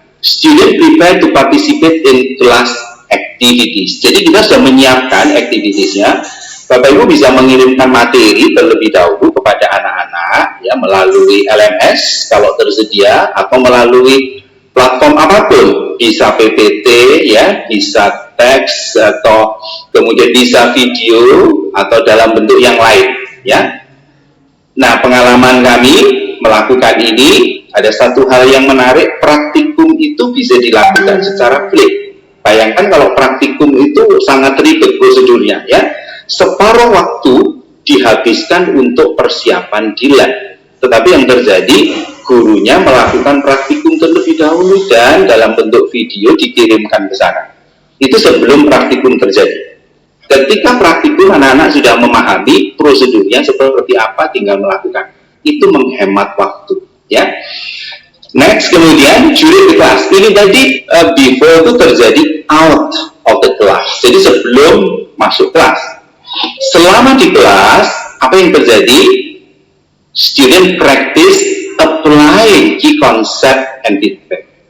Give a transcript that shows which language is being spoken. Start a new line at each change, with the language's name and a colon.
English: Student prepare to participate in class activities.
Indonesian: Jadi kita sudah menyiapkan activitiesnya. Bapak Ibu bisa mengirimkan materi terlebih dahulu kepada anak-anak ya melalui LMS kalau tersedia atau melalui platform apapun, bisa PPT ya, bisa teks atau kemudian bisa video atau dalam bentuk yang lain ya. Nah, pengalaman kami melakukan ini ada satu hal yang menarik, praktikum itu bisa dilakukan secara flip. Bayangkan kalau praktikum itu sangat ribet prosedurnya ya. Separuh waktu dihabiskan untuk persiapan di lab. Tetapi yang terjadi, gurunya melakukan praktikum terlebih dahulu dan dalam bentuk video dikirimkan ke sana. Itu sebelum praktikum terjadi. Ketika praktikum anak-anak sudah memahami prosedurnya seperti apa, tinggal melakukan. Itu menghemat waktu, ya.
English: Next,
Indonesian: kemudian
English: during the class.
Indonesian: Ini tadi
English: before
Indonesian: itu terjadi
English: out of the class.
Indonesian: Jadi sebelum masuk kelas. Selama di kelas, apa yang terjadi?
English: Student practice applying key concept and feedback.